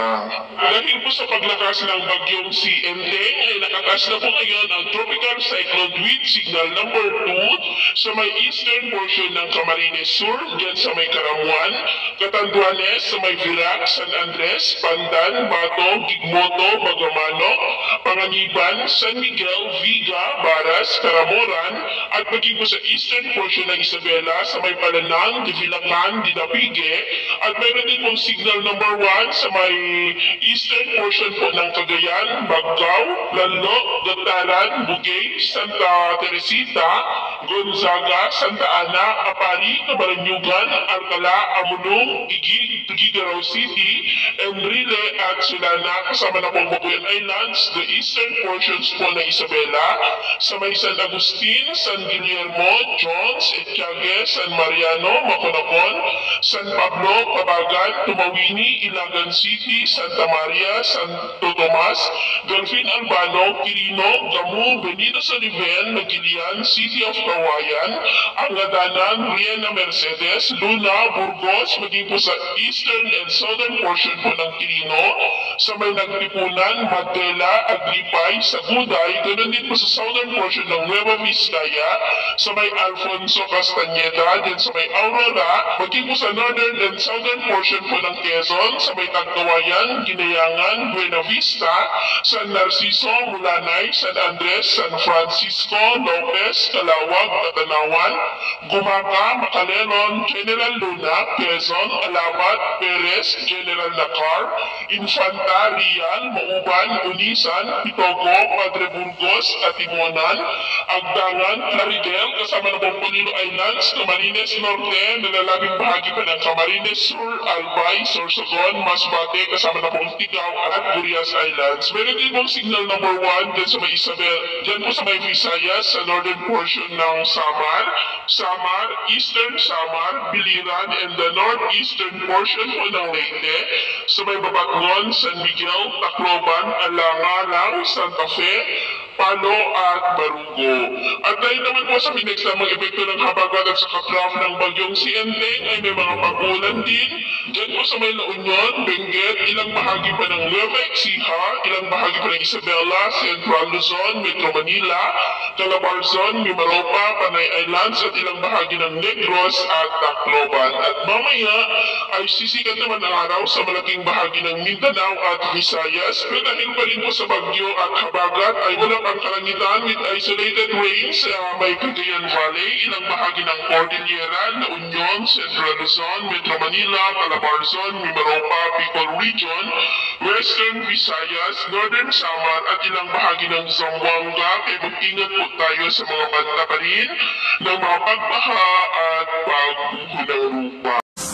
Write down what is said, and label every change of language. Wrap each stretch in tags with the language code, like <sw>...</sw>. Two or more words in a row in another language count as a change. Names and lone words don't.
<tl>Dahil po sa paglakas ng bagyong si Enteng ay nakatas na po ngayon ang</tl> <en>tropical cyclone wind signal number 2</en> <tl>sa may</tl> <en>eastern portion</en> <tl>ng Camarines Sur dyan sa may Karamuan, Catanduanes sa may Virac, San Andres, Pandan, Bato, Gigmoto, Bagamanok, Panganiban, San Miguel, Viga, Baras, Caramoran at maging po sa eastern portion ng Isabela sa may Palanang, Divilacan, Dinapige at mayroon din pong</tl> <en>signal number 1</en> <tl>sa may</tl> <en>eastern portion</en> <tl>po ng Cagayan, Baggao, Lanlo, Gataran, Bugay, Santa Teresita, Gonzaga, Santa Ana, Apari, Camaranyugan, Alcala, Amulong, Igig, Tuguegarao City, Enrile at Sulana kasama na pong Babuyan Islands,</tl> <en>the eastern portions</en> <tl>po ng Isabela, sa may San Agustin, San Guillermo, Jones, Etiague, San Mariano, Maconacon, San Pablo, Cabagan, Tumawini, Ilagan City, Santa Maria, Santo Tomas, Delfin Albano, Quirino, Gamu, Benito Soliven, Magilian, City of Kawayan, Angadanan, Riena Mercedes, Luna, Burgos, maging po sa</tl> <en>eastern and southern portion</en> <tl>po ng Quirino, sa may Nagtipunan, Magdela, Agripay, Saguday, ganoon din po sa southern portion ng Nueva Vizcaya, sa may Alfonso Castañeda, din sa may Aurora, maging po sa</tl> <en>northern and southern portion</en> <tl>po ng Quezon, sa may Tagkawayan, Ginayangan, Buena Vista, San Narciso, Mulanay, San Andres, San Francisco, Lopez, Calawag, Katanawan, Gumaca, Macaleron, General Luna, Quezon, Alabat, Perez, General Nacar, Infanta, Rial, Mauban, Unisan, Pitogo, Padre Burgos, Atimonan, Agdangan, Claridel, kasama na pong Polillo Islands, Camarines Norte, nalalabing bahagi pa ng Camarines Sur, Albay, Sorsogon, Masbate, kasama na pong Tigaw at Burias Islands. Meron din pong</tl> <en>signal number 1</en> <tl>dyan sa may Isabel, dyan po sa may Visayas, sa</tl> <en>northern portion</en> <tl>ng Samar, Eastern Samar, Biliran,</tl> <en>and the northeastern portion</en> <tl>po ng Leyte, sa may Babatngon, San Miguel, Tacloban, Alangalang, Santa Fe, Palo at Barugo. At dahil naman po sa pinagsamang epekto ng habagat at sa katraf ng bagyong si Enteng ay may mga pag-ulan din. Diyan po sa may La Union, Benguet, ilang bahagi pa ng Nueva Ecija, ilang bahagi pa ng Isabela, Central Luzon, Metro Manila, Calabarzon, Mimaropa, Panay Islands at ilang bahagi ng Negros at Tacloban. At mamaya ay sisikat naman ang araw sa malaking bahagi ng Mindanao at Visayas. Pero dahil pa rin po sa bagyo at habagat ay walang ang kalangitan</tl> <en>with isolated rains</en> <tl>sa may Cagayan Valley, ilang bahagi ng Cordillera, La Union, Central Luzon, Metro Manila, Calabarzon, Mimaropa, Bicol Region, Western Visayas, Northern Samar at ilang bahagi ng Zamboanga. Kaya mag-ingat po tayo sa mga banta pa rin ng mga pagbaha at pagguho ng lupa.</tl>